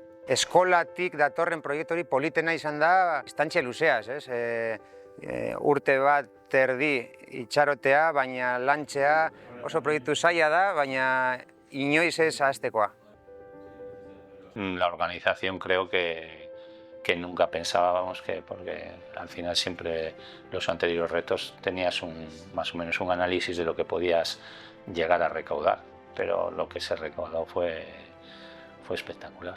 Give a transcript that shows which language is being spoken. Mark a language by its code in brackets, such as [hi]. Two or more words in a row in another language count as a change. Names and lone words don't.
[eu] eskolatik datorren proiektu hori politena izan da, estantxe luzeaz, ez? Urte bat erdi itxarotea, baina lantzea oso proiektu zaila da, baina inoiz ez ahaztekoa. [es] La organización creo que nunca pensábamos que, porque al final siempre los anteriores retos tenías más o menos un análisis de lo que podías llegar a recaudar, pero lo que se recaudó fue espectacular.